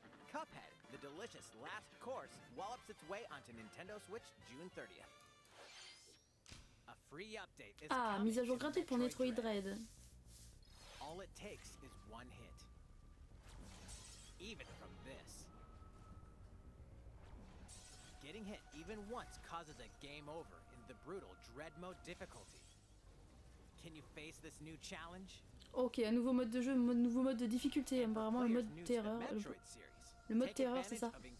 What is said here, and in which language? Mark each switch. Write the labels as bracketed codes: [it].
[en] Cuphead, the delicious last course, wallops its way onto Nintendo Switch June 30th. A free update is [fr] mise à jour gratuite pour Metroid Dread. [en] All it takes is one hit. Even from this. Getting hit even once causes a game over in the brutal Dread mode difficulty. Can you face this new challenge? [fr] Ok, un nouveau mode de jeu, nouveau mode de difficulté, apparemment le mode terreur. Le mode terreur, c'est ça.